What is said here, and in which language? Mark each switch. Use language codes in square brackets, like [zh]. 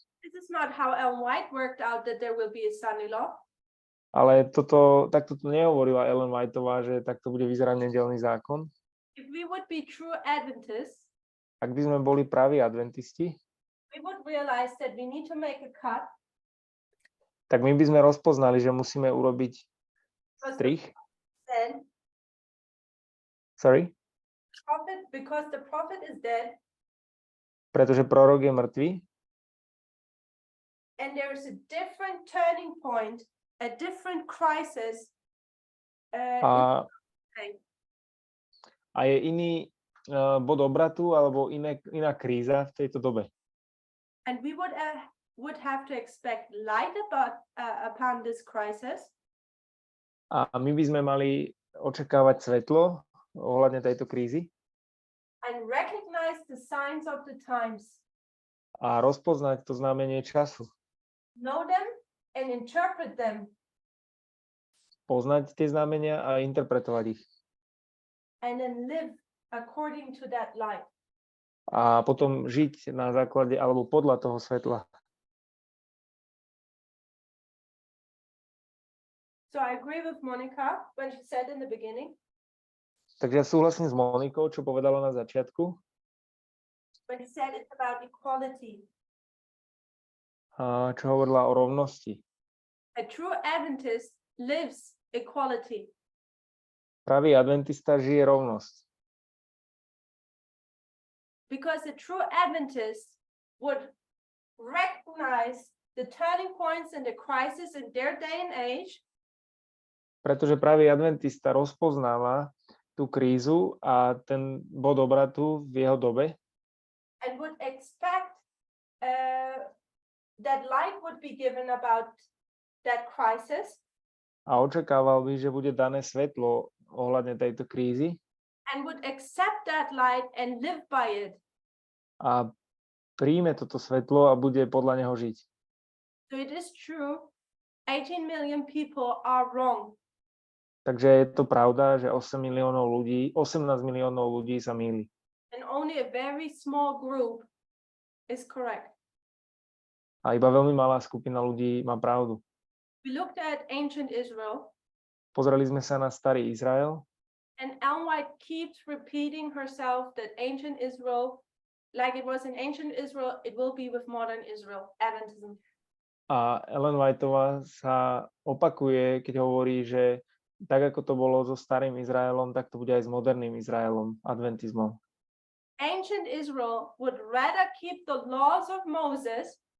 [en] This is not how Ellen White worked out that there will be a son-in-law. [sk] Ale takto to nehovorila Ellen Whiteová, že takto bude vyzerať nedeľný zákon. [en] If we would be true Adventists, [sk] Ak by sme boli praví adventisti, [en] we would realize that we need to make a cut [sk] tak my by sme rozpoznali, že musíme urobiť strih. [en] then Sorry? because the prophet is dead [sk] Pretože prorok je mŕtvý [en] and there is a different turning point, a different crisis. [sk] a je iný bod obratu alebo iná kríza v tejto dobe. [en] And we would have to expect light upon this crisis. [sk] A my by sme mali očakávať svetlo ohľadne tejto krízy [en] And recognize the signs of the times, [sk] a rozpoznať to znamenie času. [en] know them and interpret them, [sk] Poznať tie znamenia a interpretovať ich. [en] and then live according to that light. [sk] A potom žiť na základe alebo podľa toho svetla. [en] So I agree with Monica when she said in the beginning, [sk] Takže ja súhlasím s Monikou, čo povedala na začiatku, [en] when she said it's about equality. [sk] čo hovorila o rovnosti. [en] A true Adventist lives equality. [sk] Pravý adventista žije rovnosť. [en] Because a true Adventist would recognize the turning points and the crisis in their day and age, [sk] Pretože pravý adventista rozpoznáva tú krízu a ten bod obratu v jeho dobe [en] and would expect that light would be given about that crisis, [sk] a očakával by, že bude dané svetlo ohľadne tejto krízy [en] and would accept that light and live by it. [sk] a príjme toto svetlo a bude podľa neho žiť. [en] So it is true, 18 million people are wrong. [sk] Takže je to pravda, že 18 miliónov ľudí sa mýli. [en] And only a very small group is correct. [sk] A iba veľmi malá skupina ľudí má pravdu. [en] We looked at ancient Israel, [sk] Pozreli sme sa na starý Izrael [en] and Ellen White keeps repeating herself that ancient Israel, like it was in ancient Israel, it will be with modern Israel, Adventism. [sk] a Ellen Whiteová sa opakuje, keď hovorí, že tak ako to bolo so starým Izraelom, tak to bude aj s moderným Izraelom, adventizmom. [en] Ancient Israel would rather keep the laws of Moses